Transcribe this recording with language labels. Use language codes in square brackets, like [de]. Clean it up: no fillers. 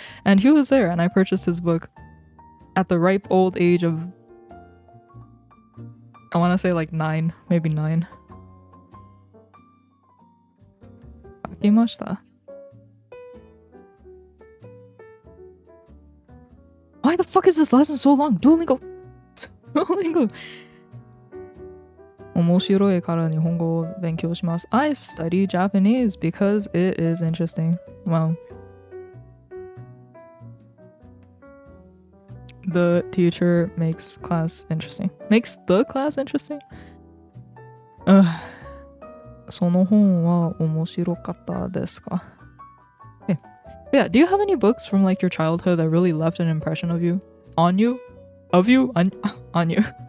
[en] And he was there and I purchased his book at the ripe old age of, I want to say like 9, maybe 9. [ja] Akimashita. [en] Why the fuck is this lesson so long? Duolingo. Duolingo. [ja] 面白いから日本語を勉強します. [en] I study Japanese because it is interesting. Wow. The teacher makes class interesting. Makes the class interesting? [ja] その本は面白かったですか? [en] Okay. Yeah, do you have any books from like your childhood that really left an impression of you? On you? Of you? On you.